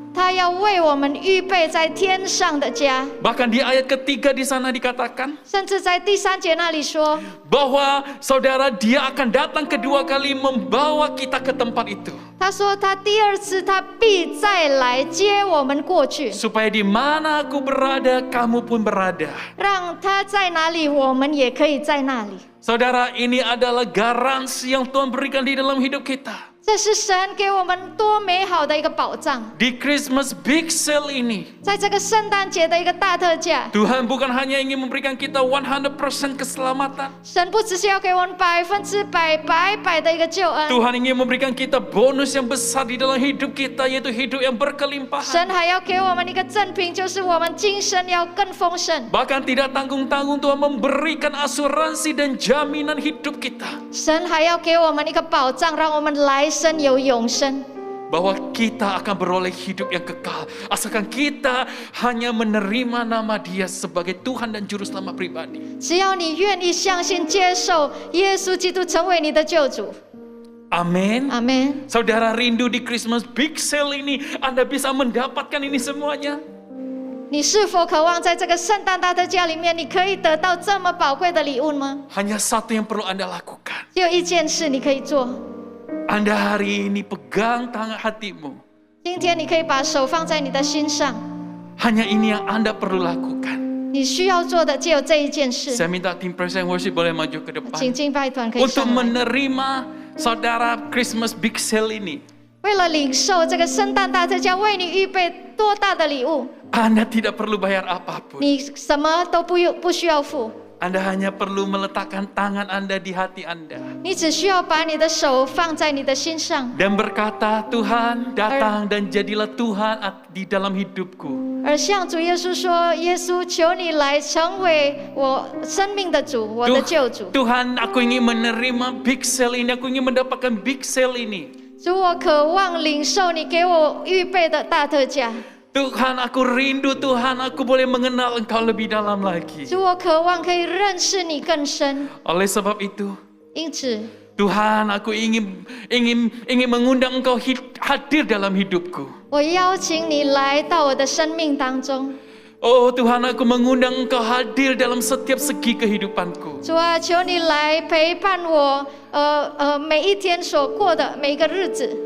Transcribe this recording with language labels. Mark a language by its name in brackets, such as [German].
[Chinese] 他要为我们预备在天上的家。 [Indonesian] Bahkan di ayat ketiga di sana dikatakan [Chinese] 甚至在第3节那里说， [Indonesian] bahwa saudara dia akan datang kedua kali membawa kita ke tempat itu. [Chinese] 他说他第2次他必再来接我们过去， [Indonesian] Supaya di mana aku berada, kamu pun berada. [Chinese] 让他在哪里，我们也可以在那里。 [Indonesian] Saudara, ini adalah garansi yang Tuhan berikan di dalam hidup kita. [Chinese] 这是神给我们多美好的一个保障。 [Indonesian] Di Christmas Big Sale ini, [Chinese] 在这个圣诞节的一个大特价， [Indonesian] Tuhan bukan hanya ingin memberikan kita 100% keselamatan. [Chinese] 神不只是要给我们100%白白的一个救恩， [Indonesian] Tuhan ingin memberikan kita bonus yang besar di dalam hidup kita, yaitu hidup yang berkelimpahan. [Chinese] 神还要给我们一个赠品，就是我们今生要更丰盛。 [Indonesian] Bahkan tidak tanggung-tanggung Tuhan memberikan asuransi dan jaminan hidup kita. [Chinese] 神还要给我们一个保障，让我们来生有永生。 [Indonesian] Bahwa kita akan beroleh hidup yang kekal. Asalkan kita hanya menerima nama Dia sebagai Tuhan dan Juru Selamat pribadi. [Chinese] 只要你愿意相信、接受耶稣基督成为你的救主， [Indonesian] Amin. [Chinese] 阿门。 [Indonesian] Saudara rindu di Christmas Big Sale ini, Anda bisa mendapatkan ini semuanya. [Chinese] 你是否渴望在这个圣诞大特价里面，你可以得到这么宝贵的礼物吗？ [Indonesian] Hanya satu yang perlu Anda lakukan. [Chinese] 只有一件事你可以做， [Indonesian] Anda hari ini pegang tangan hatimu. [Chinese] 今天你可以把手放在你的心上。 [Indonesian] Hanya ini yang Anda perlu lakukan. [Chinese] 你需要做的只有这一件事。 [Indonesian] Saya minta tim praise and worship boleh maju ke depan. [Chinese] 请敬拜团可以 [Indonesian] Untuk [Chinese] 上来。 [Indonesian] menerima saudara Christmas Big Sale ini. [Chinese] 为了领受这个圣诞大特价，为你预备多大的礼物， [Indonesian] Anda tidak perlu bayar apapun. [Chinese] 你什么都不需要付， [Indonesian] Anda hanya perlu meletakkan tangan Anda di hati Anda. [Chinese] 你只需要把你的手放在你的心上， [Indonesian] Dan berkata, Tuhan datang dan jadilah Tuhan di dalam hidupku. [Chinese] 而向主耶稣说：“耶稣，求你来成为我生命的主，我的救主。 [Indonesian] Tuhan, aku ingin menerima Big Sale ini. Aku ingin mendapatkan Big Sale ini. [Chinese] 主，我渴望领受你给我预备的大特价。 [Indonesian] Tuhan, aku rindu Tuhan, aku boleh mengenal Engkau lebih dalam lagi. [Chinese] 主，我渴望可以认识你更深。 [Indonesian] Oleh sebab itu, [Chinese] 因此， [Indonesian] Tuhan, aku ingin mengundang Engkau hadir dalam hidupku. [Chinese] 我邀请你来到我的生命当中。 [Indonesian] Oh Tuhan, aku mengundang Engkau hadir dalam setiap segi kehidupanku. [Chinese] 主啊，求你来陪伴我，每一天所过的每一个日子。